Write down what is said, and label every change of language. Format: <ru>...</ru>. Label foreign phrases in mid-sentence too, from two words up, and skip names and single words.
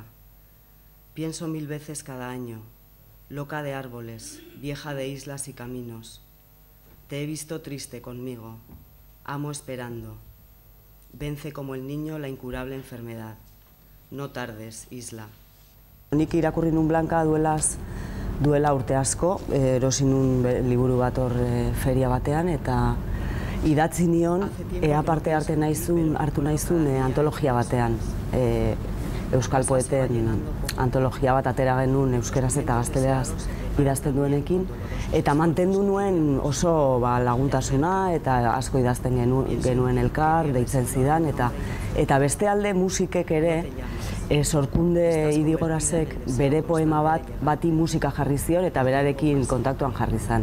<es>Pienso 1000 veces cada año, loca de árboles, vieja de islas y caminos. Te he visto triste conmigo, amo esperando. Vence como el niño la incurable enfermedad. No tardes, isla.</es> <eu>Nik irakurri nun Blanka duela urte asko, erosi nun liburu bat hor feria batean, eta idatzi nion ea parte hartu naizun antologia batean. Euskal poeten antologia bat atera genuen euskeraz eta gazteleraz idazten duenekin, eta mantendu nuen oso laguntasuna eta asko idazten genuen elkar, deitzen zidan, eta beste alde musikek ere, Sorkunde Idigorazek bere poema bati musika jarri zion eta berarekin kontaktuan jarri zan.</eu>